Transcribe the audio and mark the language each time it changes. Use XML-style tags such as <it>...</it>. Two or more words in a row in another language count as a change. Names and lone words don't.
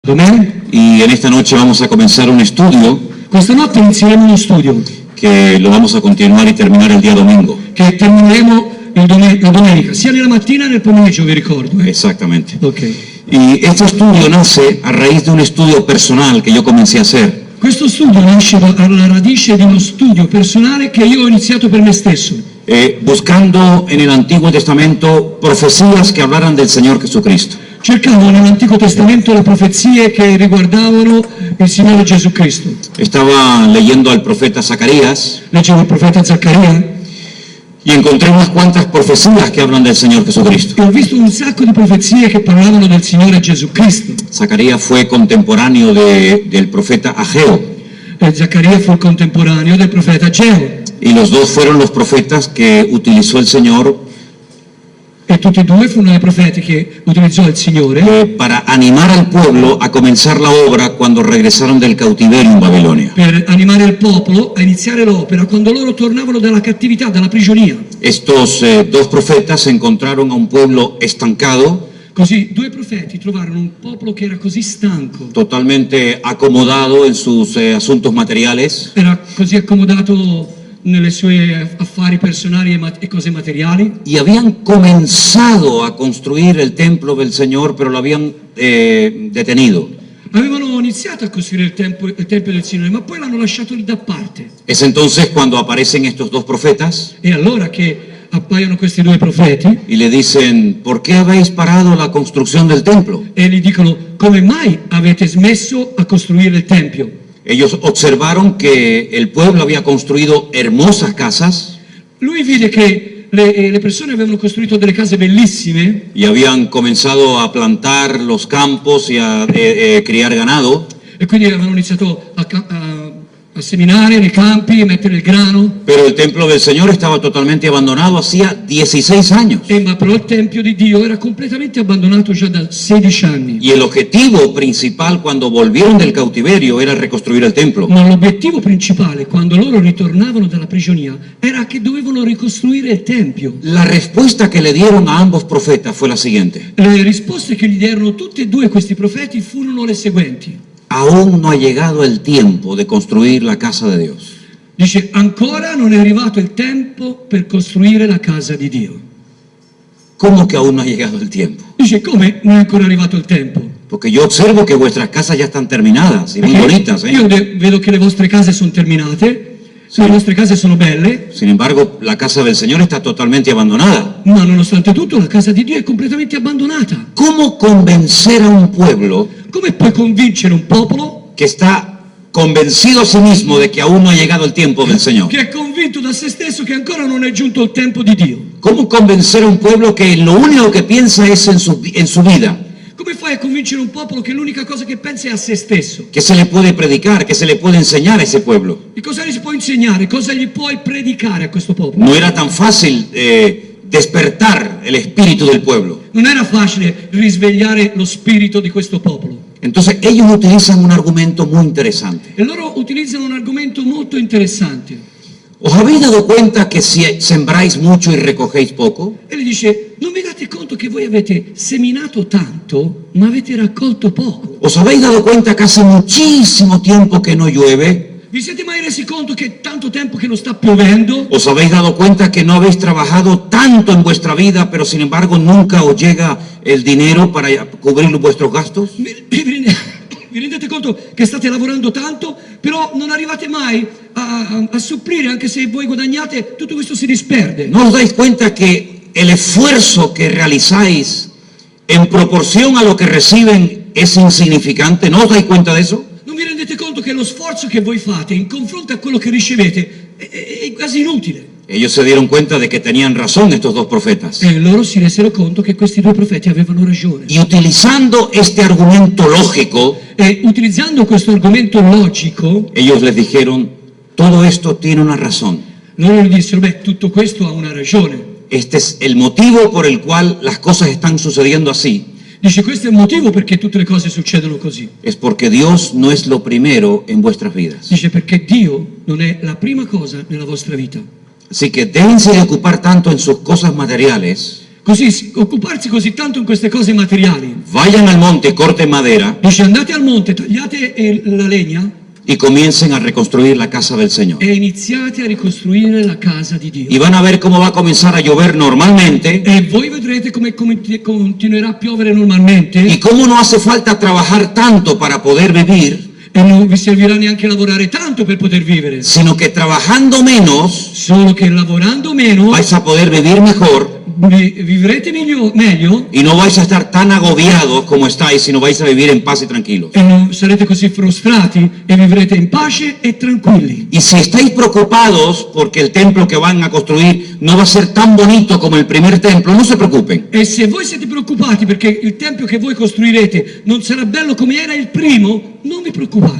<es>Amen. Y en esta noche vamos a comenzar un estudio</es> <it>Questa notte inizieremo uno studio</it> <es>que lo vamos a continuar y terminar el día domingo.</es> <it>che termineremo la domenica, sia nella mattina che nel pomeriggio, vi ricordo.</it> <es>Exactamente. Ok. Y este estudio nace a raíz de un estudio personal que yo comencé a hacer.</es> <it>Questo studio nasce alla radice di uno studio personale che io ho iniziato per me stesso,</it> <es>Buscando en el Antiguo Testamento profecías que hablaran del Señor Jesucristo.</es> <it>cercavo nell'Antico Testamento le profezie che riguardavano il Signore Gesù Cristo.</it> <es>Estaba leyendo al profeta Zacarías</es> <it>Leggevo il profeta Zaccaria</it> <es>y encontré unas cuantas profecías que hablan del Señor Jesucristo.</es> <it>e ho visto un sacco di profezie che parlavano del Signore Gesù Cristo.</it> <es>Zacarías fue contemporáneo del profeta Ageo,</es> <it>Zaccaria fu il contemporaneo del profeta Ageo.</it> <es>y los dos fueron los profetas que utilizó el Señor</es> <it>E tutti e due furono i profeti che utilizzò il Signore</it> <es>para animar al pueblo a comenzar la obra cuando regresaron del cautiverio en Babilonia.</es> <it>per animare il popolo a iniziare l'opera quando loro tornavano dalla cattività, dalla prigionia.</it> <es>Estos dos profetas encontraron a un pueblo estancado,</es> <it>Così due profeti trovarono un popolo che era così stanco,</it> <es>totalmente acomodado en sus asuntos materiales,</es> <it>era così accomodato nelle sue affari personali e cose materiali,</it> <es>y habían comenzado a construir el templo del Señor, pero lo habían detenido.</es> <it>avevano iniziato a costruire il Tempio del Signore, ma poi l'hanno lasciato lì da parte.</it> <es>Es entonces cuando aparecen estos dos profetas</es> <it>E allora che appaiono questi due profeti</it> <es>y le dicen: ¿por qué habéis parado la construcción del templo?</es> <it>e gli dicono: come mai avete smesso a costruire il Tempio?</it> <es>Ellos observaron que el pueblo había construido hermosas casas</es> <it>Lui vide che le persone avevano costruito delle case bellissime</it> <es>y habían comenzado a plantar los campos y a criar ganado,</es> <it>e quindi avevano iniziato a seminare nei campi e mettere il grano,</it> <es>pero el templo del Señor estaba totalmente abandonado hacía 16 años.</es> <it>ma però il Tempio di Dio era completamente abbandonato già da 16 anni.</it> <es>Y el objetivo principal cuando volvieron del cautiverio era reconstruir el templo.</es> <it>Ma l'obiettivo principale quando loro ritornavano dalla prigionia era che dovevano ricostruire il Tempio.</it> <es>La respuesta que le dieron a ambos profetas fue la siguiente:</es> <it>Le risposte che gli diedero tutti e due questi profeti furono le seguenti.</it> <es>aún no ha llegado el tiempo de construir la casa de Dios.</es> <it>Dice: ancora non è arrivato il tempo per costruire la casa di Dio.</it> <es>¿Cómo que aún no ha llegado el tiempo?</es> <it>Dice: come non è ancora arrivato il tempo?</it> <es>Porque yo observo que vuestras casas ya están terminadas y muy</es> <it>Perché</it> <es>bonitas,</es> <it>io vedo che le vostre case sono terminate, le vostre case sono belle,</it> <es>Sin embargo, la casa del Señor está totalmente abandonada.</es> <it>ma nonostante tutto la casa di Dio è completamente abbandonata.</it> <es>¿Cómo convencer a un pueblo</es> <it>Come puoi convincere un popolo</it> <es>que está convencido a sí mismo de que aún no ha llegado el tiempo del Señor?</es> <it>che è convinto da se stesso che ancora non è giunto il tempo di Dio?</it> <es>¿Cómo convencer a un pueblo que lo único que piensa es en su vida?</es> <it>Come fai a convincere un popolo che l'unica cosa che pensa è a se stesso?</it> <es>¿Qué se le puede predicar? ¿Qué se le puede enseñar a ese pueblo?</es> <it>E cosa gli si può insegnare? Cosa gli puoi predicare a questo popolo?</it> <es>No era tan fácil despertar el espíritu del pueblo.</es> <it>Non era facile risvegliare lo spirito di questo popolo.</it> <es>Entonces ellos utilizan un argumento muy interesante.</es> <it>E loro utilizzano un argomento molto interessante.</it> <es>¿Os habéis dado cuenta que si sembráis mucho y recogéis poco?</es> <it>E gli dice: non vi date conto che voi avete seminato tanto, ma avete raccolto poco?</it> <es>¿Os habéis dado cuenta que hace muchísimo tiempo que no llueve?</es> <it>Vi siete mai resi conto che è tanto tempo che non sta piovendo?</it> <es>¿Os habéis dado cuenta que no habéis trabajado tanto en vuestra vida, pero sin embargo nunca os llega el dinero para cubrir vuestros gastos?</es> <it>Vi rendete conto che state lavorando tanto, però non arrivate mai a supplire, anche se voi guadagnate, tutto questo si disperde.</it> <es>¿No os dais cuenta que el esfuerzo que realizáis en proporción a lo que reciben es insignificante? ¿No os dais cuenta de eso?</es> <it>Non vi rendete conto che lo sforzo che voi fate in confronto a quello che ricevete è quasi inutile?</it> <es>Ellos se dieron cuenta de que tenían razón estos dos profetas.</es> <it>E loro si resero conto che questi due profeti avevano ragione.</it> <es>Y utilizando este argumento lógico,</es> <it>E utilizzando questo argomento logico,</it> <es>ellos les dijeron: todo esto tiene una razón.</es> <it>loro gli dissero: beh, tutto questo ha una ragione.</it> <es>Este es el motivo por el cual las cosas están sucediendo así.</es> <it>Dice: questo è il motivo perché tutte le cose succedono così.</it> <es>Es porque Dios no es lo primero en vuestras vidas.</es> <it>Dice: perché Dio non è la prima cosa nella vostra vita.</it> <es>Así que déjense de ocupar tanto en sus cosas materiales</es> <it>Così, occuparsi così tanto in queste cose materiali.</it> <es>Vayan al monte y corten madera</es> <it>Dice andate al monte, tagliate la legna</it> <es>y comiencen a reconstruir la casa del Señor.</es> <it>e iniziate a ricostruire la casa di Dio.</it> <es>Y van a ver cómo va a comenzar a llover normalmente</es> <it>E voi vedrete come continuerà a piovere normalmente</it> <es>y cómo no hace falta trabajar tanto para poder vivir,</es> <it>e non vi servirà neanche lavorare tanto per poter vivere,</it> <es>sino que trabajando menos</es> <it>solo che lavorando meno</it> <es>vais a poder vivir mejor</es> <it>vivrete meglio</it> <es>y no vais a estar tan agobiados como estáis, sino vais a vivir en paz y tranquilos.</es> <it>e non sarete così frustrati e vivrete in pace e tranquilli.</it> <es>Y si estáis preocupados porque el templo que van a construir no va a ser tan bonito como el primer templo, no se preocupen.</es> <it>E se voi siete preoccupati perché il tempio che voi costruirete non sarà bello come era il primo, non vi preoccupate,</it>